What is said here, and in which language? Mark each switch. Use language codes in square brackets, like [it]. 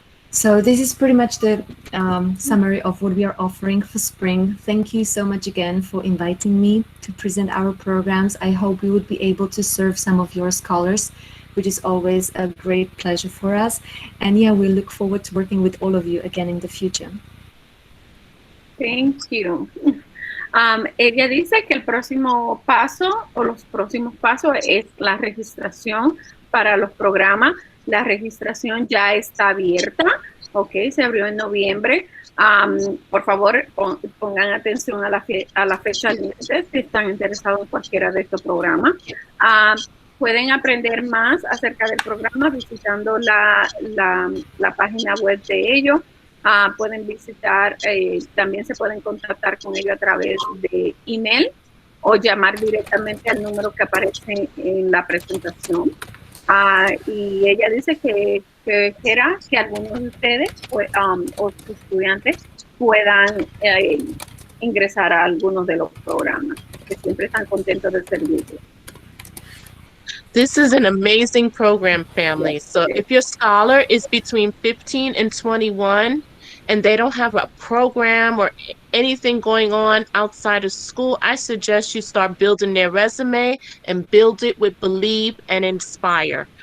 [en] So this is pretty much the summary of what we are offering for spring. Thank you so much again for inviting me to present our programs. I hope we would be able to serve some of your scholars, which is always a great pleasure for us. And yeah, we look forward to working with all of you again in the future. Thank you. [es] Ella dice que el próximo paso o los próximos pasos es la registración para los programas. La registración ya está abierta, ok, se abrió en noviembre. Por favor, pongan atención a la fecha límite si están interesados en cualquiera de estos programas. Pueden aprender más acerca del programa visitando la página web de ellos. Pueden visitar, también se pueden contactar con ellos a través de email o llamar directamente al número que aparece en la presentación. Y ella dice que espera que algunos de ustedes o sus estudiantes puedan ingresar a algunos de los programas, que siempre están contentos de servirles. [en] This is an amazing program, family. So if your scholar is between 15 and 21 and they don't have a program or anything going on outside of school, I suggest you start building their resume and build it with Believe and Inspire.